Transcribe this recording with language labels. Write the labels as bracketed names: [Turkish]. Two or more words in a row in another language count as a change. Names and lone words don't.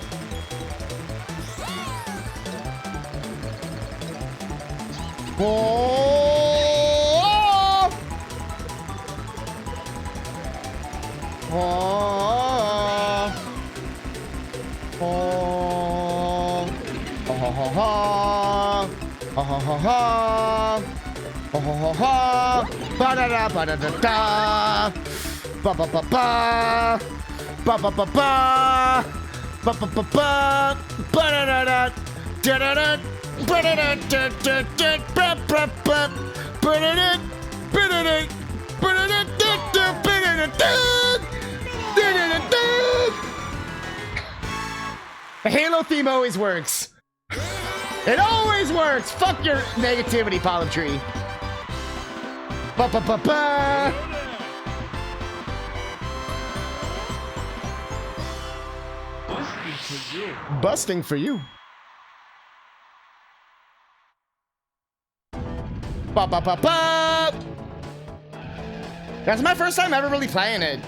[English] Four. Four. Ha ha ha ha ha ha ha ha ba da da ba da da da ba ba ba ba ba ba ba ba ba ba ba ba ba da da da da da da ba da da da da da ba ba ba ba da da ba da da ba da da da da ba da da da da da da. The Halo theme always works. It always works! Fuck your negativity, Polytree. Ba ba ba ba! Busting for you. Ba ba ba ba! That's my first time ever really playing it.